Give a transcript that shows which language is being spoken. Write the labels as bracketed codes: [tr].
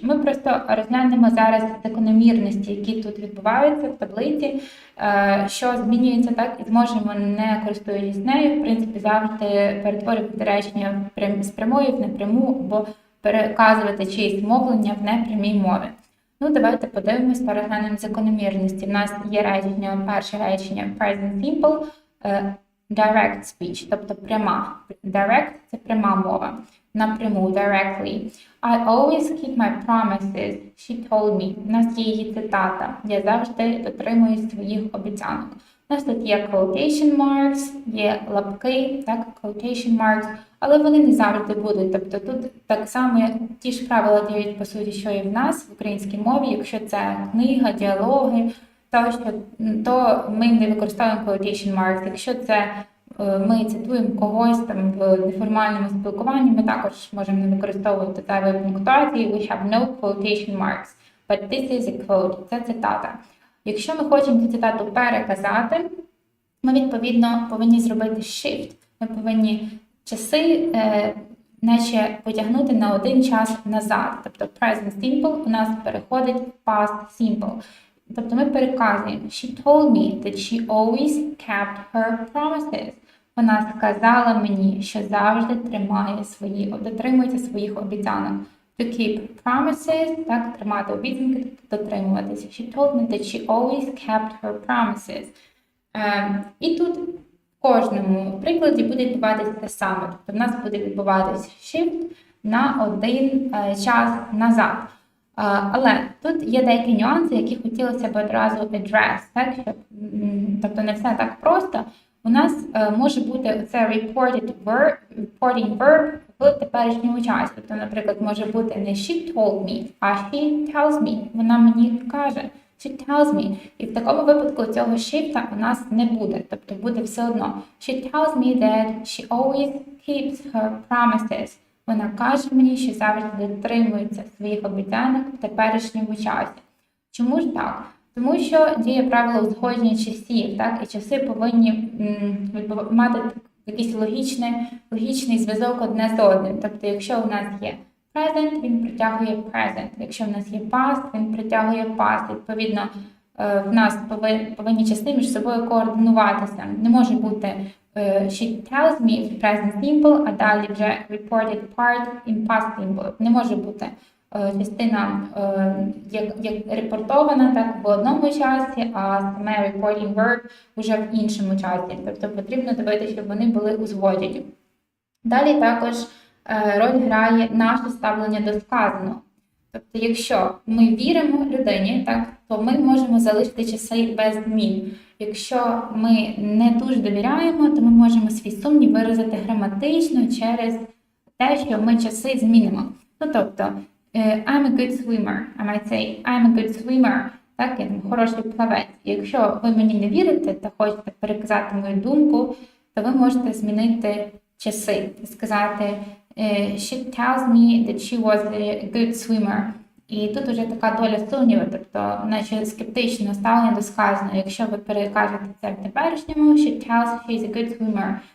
[uk] Ми просто розглянемо зараз закономірності, які тут відбуваються в таблиці, що змінюється, так, і зможемо, не користуючись нею, в принципі, завжди перетворювати речення з прямої в непряму, або переказувати чиєсь мовлення в непрямій мові. Давайте подивимось та розглянемо закономірності. У нас є речення, перше речення [en] present simple, direct speech, [uk] тобто пряма. Direct – це пряма мова. Напряму, directly. [en] I always keep my promises, she told me. [uk] У нас є її цитата. Я завжди дотримуюсь своїх обіцянок. У нас тут є quotation marks, є лапки, так, quotation marks, але вони не завжди будуть. Тобто тут так само ті ж правила діють, по суті, що і в нас в українській мові. Якщо це книга, діалоги, то ми не використовуємо quotation marks. Якщо це ми цитуємо когось там в неформальному спілкуванні, ми також можемо не використовувати зайвої пунктуації. [en] We have no quotation marks, but this is a quote. [uk] Це цитата. Якщо ми хочемо цю цитату переказати, ми, відповідно, повинні зробити shift. Ми повинні часи наче потягнути на один час назад. Тобто present simple у нас переходить в past simple. Тобто ми переказуємо [en] she told me that she always kept her promises. [uk] Вона сказала мені, що завжди дотримується своїх обіцянок. [en] To keep promises, [uk] так, тримати обіцянки, дотримуватися. [en] She told me that she always kept her promises. [uk] І тут в кожному прикладі буде відбуватися те саме. Тобто в нас буде відбуватися shift на один час назад. Але тут є деякі нюанси, які хотілося б одразу address, так? Тобто не все так просто. У нас може бути це reporting verb в теперішньому часі. Тобто, наприклад, може бути не [en] she told me, [uk] а [en] she tells me. [uk] Вона мені каже. [en] She tells me. [uk] І в такому випадку цього shift у нас не буде. Тобто буде все одно. [en] She tells me that she always keeps her promises. [uk] Вона каже мені, що завжди дотримується своїх обіцянок в теперішньому часі. Чому ж так? Тому що діє правило узгодження часів, так? І часи повинні мати якийсь логічний зв'язок одне з одним. Тобто, якщо у нас є present, він притягує present. Якщо в нас є past, він притягує past. Відповідно, в нас повинні часи між собою координуватися. Не може бути [en] she tells me [uk] в present simple, а далі вже [en] reported part in past simple. [uk] Не може бути частина як репортована так в одному часі, а саме reporting verb вже в іншому часі. Тобто потрібно дивитися, щоб вони були узгоджені. Далі також роль грає наше ставлення до сказаного. Тобто, якщо ми віримо людині, так, то ми можемо залишити часи без змін. Якщо ми не дуже довіряємо, то ми можемо свій сумнів виразити граматично через те, що ми часи змінимо. Ну, тобто, [en] I'm a good swimmer. I might say, I'm a good swimmer. [uk] Так, я хороший плавець. Якщо ви мені не вірите та хочете переказати мою думку, то ви можете змінити часи. Сказати, [en] she tells me that she was a good swimmer. [uk] І тут вже така доля сумніву, тобто, наче скептичне ставлення до сказаного. Якщо ви перекажете це в теперішньому, [en] she tells she's a good swimmer.